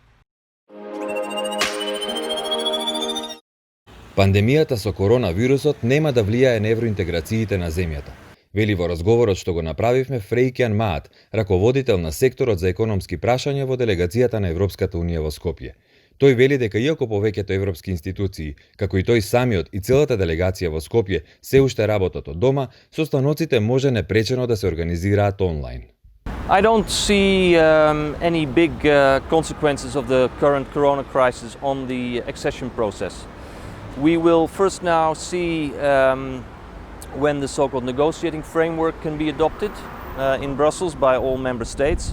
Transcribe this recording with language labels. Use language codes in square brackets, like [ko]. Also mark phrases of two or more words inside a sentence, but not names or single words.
[mk] Пандемијата со коронавирусот нема да влијае на евроинтеграциите на земјата, вели во разговорот што го направивме Фрејкјан Маат, раководител на секторот за економски прашања во делегацијата на Европската унија во Скопје. Тој вели дека иако повеќето европски институции, како и тој самиот и целата делегација во Скопје се уште работат од дома, состаноците може непречено да се организираат онлайн. [en] I don't see any big consequences of the current corona crisis on the accession process. We will first now see when the so-called negotiating framework can be adopted in Brussels by all member states.